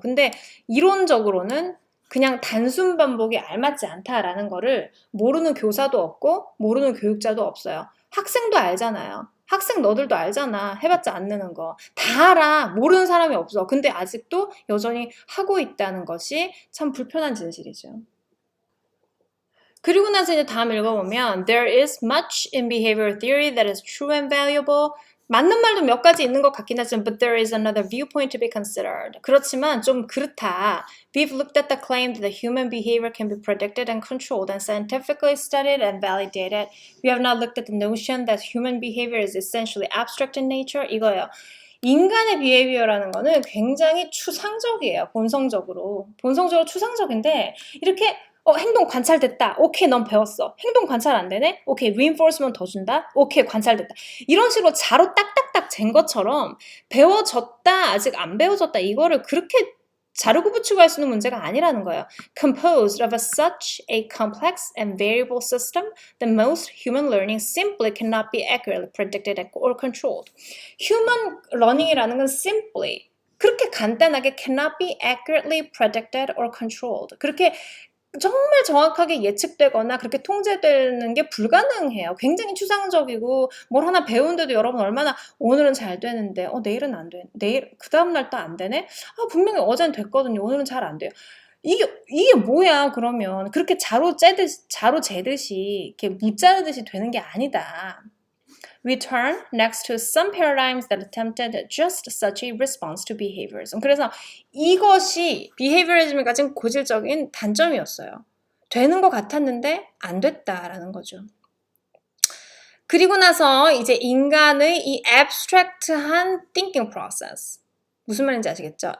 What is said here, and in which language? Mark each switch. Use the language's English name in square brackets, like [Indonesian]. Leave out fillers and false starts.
[Korean] 근데 이론적으로는 그냥 단순 반복이 알맞지 않다라는 거를 모르는 교사도 없고 모르는 교육자도 없어요. 학생도 알잖아요. 학생 너들도 알잖아. 해봤자 안 느는 거. 다 알아. 모르는 사람이 없어. 근데 아직도 여전히 하고 있다는 것이 참 불편한 진실이죠. 그리고 나서 이제 다음 읽어보면 [English] There is much in behavior theory that is true and valuable. [Korean] 맞는 말도 몇 가지 있는 것 같긴 하지만 [English] But there is another viewpoint to be considered. [Korean] 그렇지만 좀 그렇다. [English] We've looked at the claim that the human behavior can be predicted and controlled and scientifically studied and validated. We have not looked at the notion that human behavior is essentially abstract in nature. [Korean] 이거예요. 인간의 비헤이비어라는 거는 굉장히 추상적이에요. 본성적으로 추상적인데 이렇게 행동 관찰됐다. 오케이, 넌 배웠어. 행동 관찰 안 되네? 오케이, reinforcement 더 준다? 오케이, 관찰됐다. 이런 식으로 자로 딱딱딱 잰 것처럼 배워졌다, 아직 안 배워졌다. 이거를 그렇게 자르고 붙이고 할 수 있는 문제가 아니라는 거예요. [English] Composed of such a complex and variable system that most human learning simply cannot be accurately predicted or controlled. Human learning이라는 건 simply [Korean] 그렇게 간단하게 [English] cannot be accurately predicted or controlled. [Korean] 그렇게 정말 정확하게 예측되거나 그렇게 통제되는 게 불가능해요. 굉장히 추상적이고 뭘 하나 배우는데도 여러분 얼마나 오늘은 잘 되는데 내일은 안 돼. 내일 그 다음 날 또 안 되네. 분명히 어제는 됐거든요. 오늘은 잘 안 돼요. 이게 뭐야 그러면 그렇게 자로 재듯이 이렇게 무자르듯이 되는 게 아니다. [English] We turn next to some paradigms that attempted just such a response to behaviorism. [Korean] 그래서 이것이 behaviorism이 가진 고질적인 단점이었어요. 되는 것 같았는데 안 됐다라는 거죠. 그리고 나서 이제 인간의 이 abstract한 [English] thinking process. [Korean] 무슨 말인지 아시겠죠?